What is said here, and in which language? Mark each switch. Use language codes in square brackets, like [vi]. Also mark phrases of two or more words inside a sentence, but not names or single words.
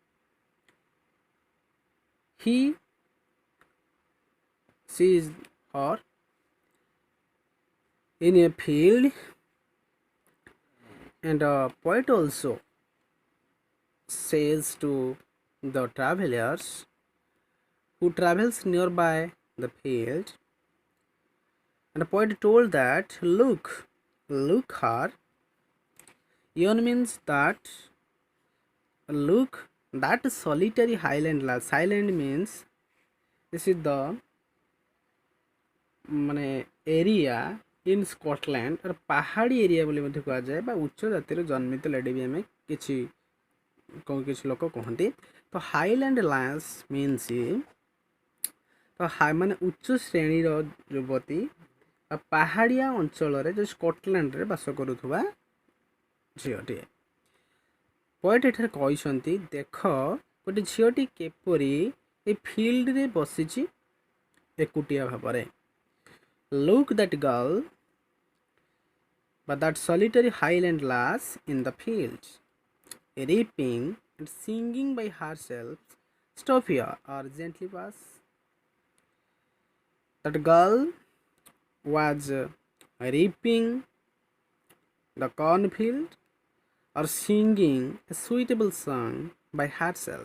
[en] he sees her in a field, and the poet also says to the travelers who travels nearby the field, and the poet told that look her. Yon means that look that solitary highland lass. Highland means this is the [or] ମାନେ [en] area in Scotland, [or] ପାହାଡ଼ି ଏରିଆ ବୋଲି ମଧ୍ୟ କୁହାଯାଏ ବା ଉଚ୍ଚ ଜାତିରେ ଜନ୍ମିତ ଲେଡି ବି ଆମେ କିଛି ଲୋକ କହନ୍ତି. ତ [en] highland lass means [or] ତ ମାନେ ଉଚ୍ଚ ଶ୍ରେଣୀର ଯୁବତୀ ବା ପାହାଡ଼ିଆ ଅଞ୍ଚଳରେ ଯେଉଁ ସ୍କଟଲ୍ୟାଣ୍ଡରେ ବାସ କରୁଥିବା ଝିଅଟିଏ. ପଏଟ୍ ଏଠାରେ କହିଛନ୍ତି ଦେଖ ଗୋଟେ ଝିଅଟି କିପରି ଏ ଫିଲ୍ଡରେ ବସିଛି ଏକୁଟିଆ ଭାବରେ. [en] Look that girl, but that solitary highland lass in the field, reaping and singing by herself. Stop here or gently pass. That girl was reaping the cornfield or singing a suitable song by herself.